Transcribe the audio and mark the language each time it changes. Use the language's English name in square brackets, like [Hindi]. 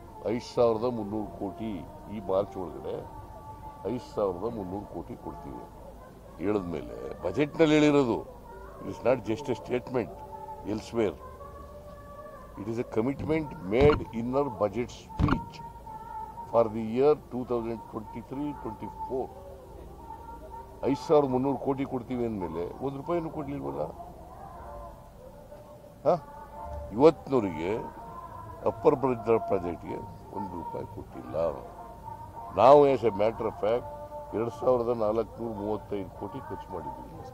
[Kannada] 5,300 ಕೋಟಿ ಈ ಮಾರ್ಚ್ ಒಳಗಡೆ 5,300 ಕೋಟಿ ಕೊಡ್ತೀವಿ ಹೇಳಿದ್ಮೇಲೆ ಬಜೆಟ್ನಲ್ಲಿ ಹೇಳಿರೋದು. [English] It is not just a statement elsewhere. It is a commitment made in our budget speech for the year 2023-24. [Kannada] 5,300 ಕೋಟಿ ಕೊಡ್ತೀವಿ ಅಂದಮೇಲೆ 1 ರೂಪಾಯಿನೂ ಕೊಡ್ಲಿಲ್ವಲ್ಲ? ಇವತ್ತಿನವರಿಗೆ ಅಪ್ಪರ್ ಬ್ರಿಡ್ಜ್ ಪ್ರಾಜೆಕ್ಟ್ಗೆ ₹1 ಕೊಟ್ಟಿಲ್ಲ. ನಾವು [English] as a matter of fact [Kannada] 2,435 ಕೋಟಿ ಖರ್ಚು ಮಾಡಿದ್ದೀವಿ.